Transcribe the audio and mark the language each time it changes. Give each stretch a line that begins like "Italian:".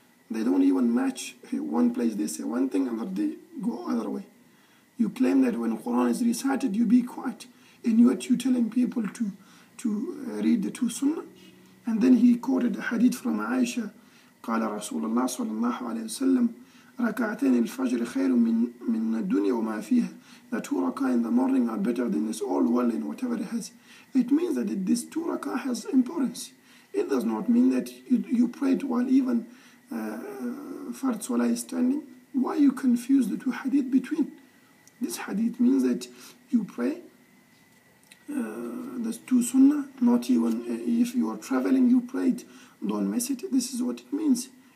English: They don't even match. One place they say one thing, another they go other way. You claim that when Quran is recited, you be quiet. And you're telling people to read the 2 sunnah. And then he quoted a hadith from Aisha.
Arabic: قال رسول الله صلى الله عليه وسلم ركعتين الفجر خير من الدنيا وما فيها.
English: The 2 rak'ah in the morning are better than this all world and whatever it has. It means that this 2 rak'ah has importance. It does not mean that you prayed while even Fard Salah is standing. Why you confuse the 2 hadith between? This hadith means that you pray the 2 sunnah, not even if you are traveling you pray it. Don't miss it. This is what it means.